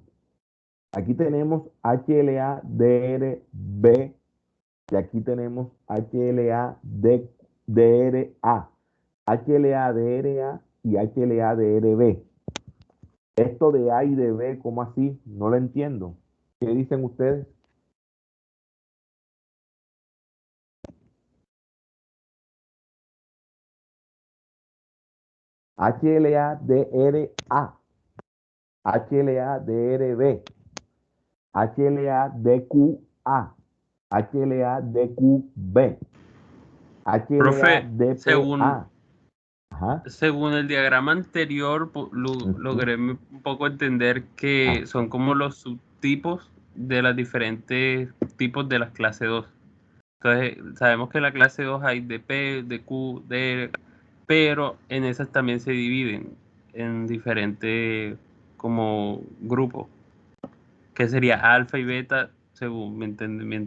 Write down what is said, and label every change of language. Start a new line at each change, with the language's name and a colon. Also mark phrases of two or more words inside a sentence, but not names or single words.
Spanish: Aquí tenemos HLA-DRB y aquí tenemos HLA-DRA, HLA-DRA y HLA-DRB. Esto de A y de B, ¿cómo así? No lo entiendo. ¿Qué dicen ustedes? HLA-DRA, HLA-DRB, HLA-DQA, HLA-DQB, Profe, HLA-DPA. Ajá. según el diagrama anterior, logré un poco entender que son como los subtipos de los diferentes tipos de las clase 2. Entonces, sabemos que en la clase 2 hay de P, de Q, de, pero en esas también se dividen en diferentes como grupos, que sería alfa y beta, según mi entendimiento.